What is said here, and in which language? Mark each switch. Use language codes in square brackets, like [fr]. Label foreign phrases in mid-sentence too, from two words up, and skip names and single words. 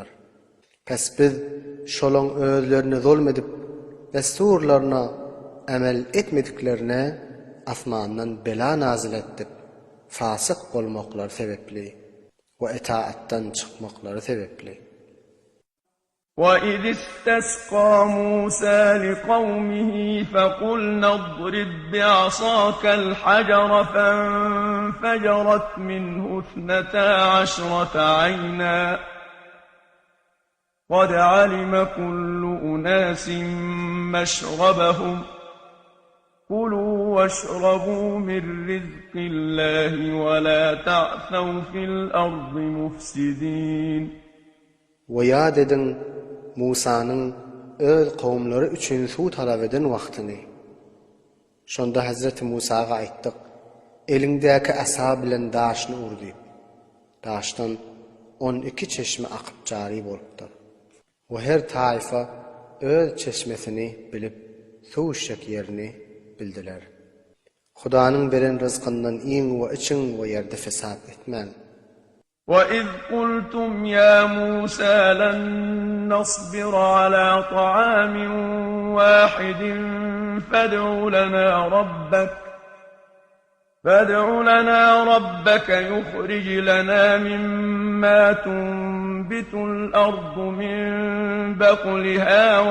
[tk] Pes biz şolaň özlerini zulmedip desturlaryna amel etmediklerine asmandan bela nazil etdik. Fasyk bolmaklar sebepli we itaatdan çykmaklary sebepli. [ar] وَإِذِ اسْتَسْقَىٰ مُوسَىٰ لِقَوْمِهِ فَقُلْنَا اضْرِب بِّعَصَاكَ الْحَجَرَ فَانفَجَرَتْ مِنْهُ 12 عَيْنًا قَدْ عَلِمَ كُلُّ أُنَاسٍ مَّشْرَبَهُمْ كُلُوا واشربوا من رزق الله ولا تعثوا في الأرض مفسدين. [tk] Ve yad edin Musa'nın öz kavmları üçün su talab eden wagtyny. Şonda Hazreti Musa'ga aýtdyk: elingdäki asa bilen daşyny urdy. Daşdan 12 çeşme akyp jary bolupdyr. O her taifa öz çeşmesini bilip suwuşak yerini bildiler. Hudaanyň beren rızkyndan iň we için we yerde fesat etmän. [ar] وَإِذْ قُلْتُمْ يَا مُوسَى لَن نَّصْبِرَ عَلَىٰ طَعَامٍ وَاحِدٍ فَادْعُ لَنَا رَبَّكَ يُخْرِجْ لَنَا مِمَّا تُنبِتُ الْأَرْضُ مِن بَقْلِهَا